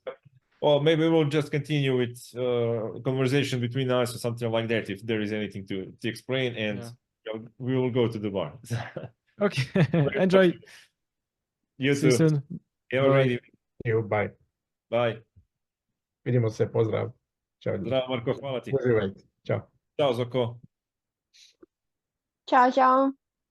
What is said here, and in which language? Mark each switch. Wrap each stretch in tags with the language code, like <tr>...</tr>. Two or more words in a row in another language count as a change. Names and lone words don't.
<en>Well, maybe we'll just continue with conversation between us or something like that if there is anything to explain, and we will go to the bar. Okay. Enjoy. You See you too. soon. Have a great evening. Bye. Bye.</en> <bs>Vidimo se, pozdrav. Ćao. Zdravo, Marko, hvala ti. Uživajte. Ćao. Ćao, Zoko.</bs> <it>Ciao, ciao.</it>